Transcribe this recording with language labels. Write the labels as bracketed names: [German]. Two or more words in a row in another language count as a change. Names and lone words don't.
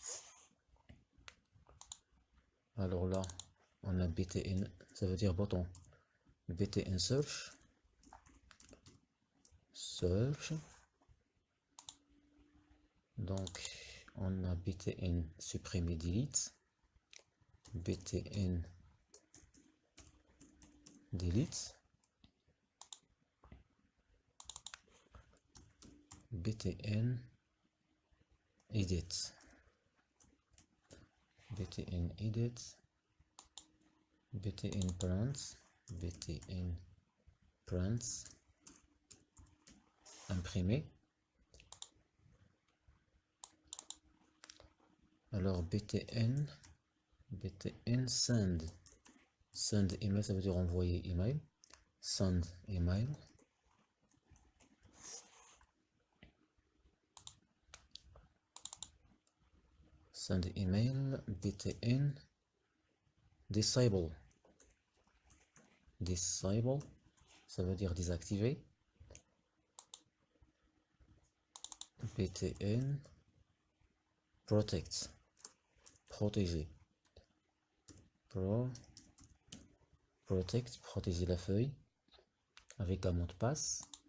[French] Alors là on a btn, ça veut dire bouton, btn search, donc on a btn supprimer delete, btn delete, btn edit, btn prints, imprimer. Alors btn [English] send email, [French] ça veut dire envoyer email. [English] send email. Send email btn disable. [French] Disable, ça veut dire désactiver. btn protect, protéger. Protect, protéger la feuille avec un mot de passe.